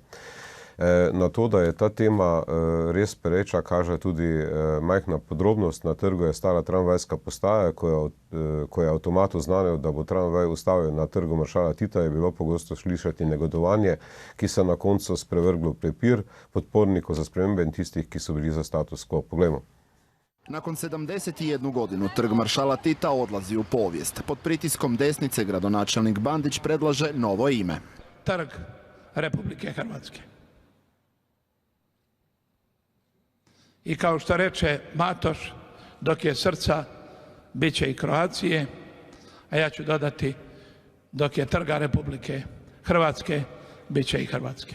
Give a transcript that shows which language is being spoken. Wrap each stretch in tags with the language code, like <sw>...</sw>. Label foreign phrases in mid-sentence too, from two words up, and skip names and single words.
<sl>Na to, da je ta tema res pereča, kaže tudi majhna podrobnost. Na trgu je stara tramvajska postaja. Ko je avtomat oznanil, da bo tramvaj ustavil na trgu maršala Tita, je bilo pogosto slišati negodovanje, ki se na koncu sprevrglo v prepir podpornikov za spremembe in tistih, ki so bili za status quo. Poglejmo.</sl> <hr>Nakon 71 godinu trg maršala Tita odlazi u povijest. Pod pritiskom desnice gradonačelnik Bandić predlaže novo ime. Trg Republike Hrvatske. I kao što reče Matoš, dok je srca, bit će i Kroacije, a ja ću dodati, dok je trga Republike Hrvatske, bit će i Hrvatske.</hr>